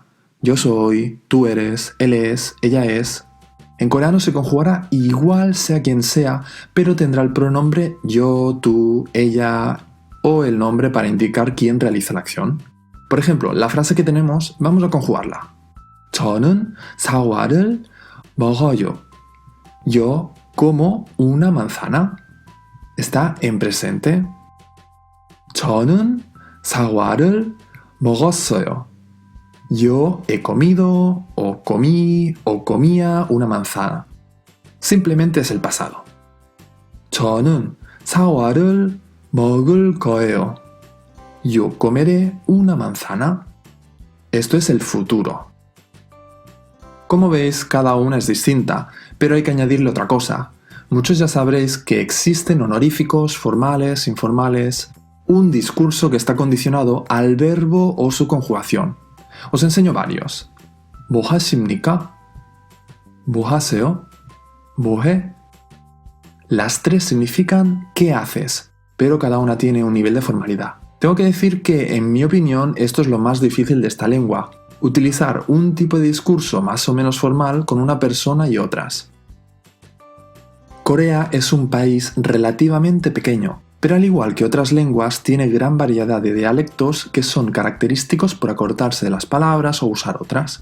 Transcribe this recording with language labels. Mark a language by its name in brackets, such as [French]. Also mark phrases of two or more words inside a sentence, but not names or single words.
[Spanish] Yo soy, tú eres, él es, ella es. En coreano se conjugará igual sea quien sea, pero tendrá el pronombre yo, tú, ella o el nombre para indicar quién realiza la acción. Por ejemplo, la frase que tenemos, vamos a conjugarla. [Korean] 저는 사과를 먹어요. [Spanish] Yo como una manzana. Está en presente. [Korean] 저는 사과를 먹었어요. [Spanish] Yo he comido, o comí, o comía una manzana. Simplemente es el pasado. [Korean] 저는 사과를 먹을 거예요. [Spanish] Yo comeré una manzana. Esto es el futuro. Como veis, cada una es distinta, pero hay que añadirle otra cosa. Muchos ya sabréis que existen honoríficos, formales, informales. Un discurso que está condicionado al verbo o su conjugación. Os enseño varios. [Korean] 뭐 하십니까? 뭐 하세요? 뭐 해? [Spanish] Las tres significan ¿qué haces? Pero cada una tiene un nivel de formalidad. Tengo que decir que, en mi opinión, esto es lo más difícil de esta lengua. Utilizar un tipo de discurso más o menos formal con una persona y otras. Corea es un país relativamente pequeño, pero al igual que otras lenguas tiene gran variedad de dialectos que son característicos por acortarse de las palabras o usar otras.